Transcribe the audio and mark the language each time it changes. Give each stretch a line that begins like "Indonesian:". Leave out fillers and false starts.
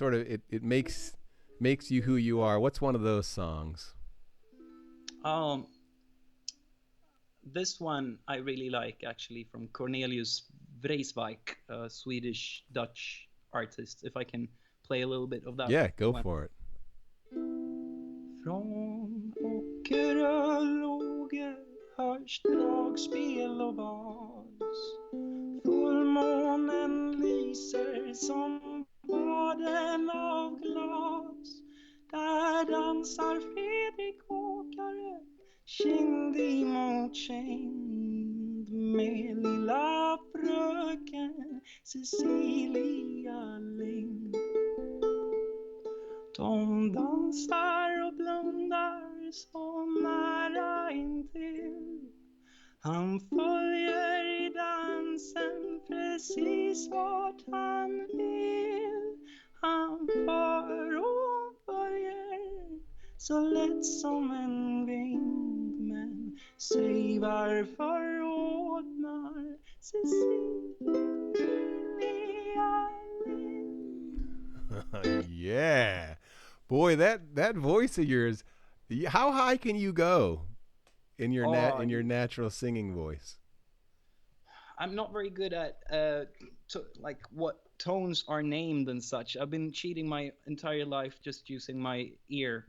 English: It's sort of it makes you who you are. What's one of those songs? Um, this one I really like actually from Cornelius Vreeswijk, a Swedish Dutch artist. If I can play a little bit of that Yeah, go one. for it.
Swedish: Från ockeröloger hörs dragspel och vals. Fullmånen lyser som baden av glas. Där dansar Fredrik Åkare kind emot kind med lilla fröken Cecilia Lind. De dansar och blundar så nära intill. Han följer i dansen precis vart han vill. Han för och följer så lätt som en vind. Men säg varför rodnar Cecilia Lind.
English: Yeah, boy, that voice of yours. How high can you go in your in your natural singing voice? I'm not very good at like what tones are named and such. I've been cheating my entire life just using my ear.